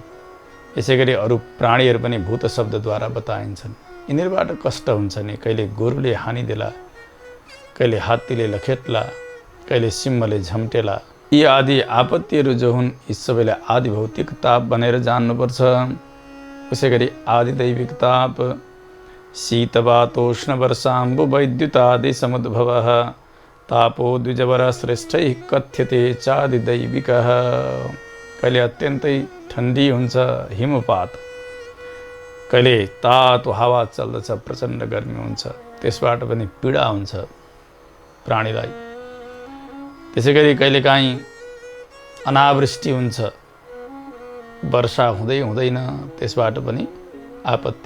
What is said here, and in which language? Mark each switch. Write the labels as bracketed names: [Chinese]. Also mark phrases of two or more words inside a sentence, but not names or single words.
[Nepali] यसै गरी अरू प्राणीहरू पनि भूत शब्दद्वारा बताइन्छन्। यिनीहरूबाट कष्ट हुन्छ नि, कहिले गोरुले हानिदेला, कहिले हात्तीले लखेट्ला, कहिले सिंहले झम्टेला। यी आदि आपत्तिहरू जो हुन्, यी सबैलाई आदि भौतिक ताप भनेर जान्नुपर्छ। उसै गरी आदि दैविक ताप [Sanskrit] शीतवातोष्ण वर्षाम्बु वैद्युतादि समुद्भवः तापो द्विजवर श्रेष्ठैः कथ्यते चादि दैविकः। [Nepali] कहिले अत्यन्तै ठन्डी हुन्छ, हिमपात, कहिले तातो हावा चल्दछ, प्रचण्ड गर्मी हुन्छ, त्यसबाट पनि पीडा हुन्छ प्राणीलाई। त्यसै गरी कहिलेकाहीँ अनावृष्टि हुन्छ, वर्षा हुँदै हुँदैन, त्यसबाट पनि आपत्ति।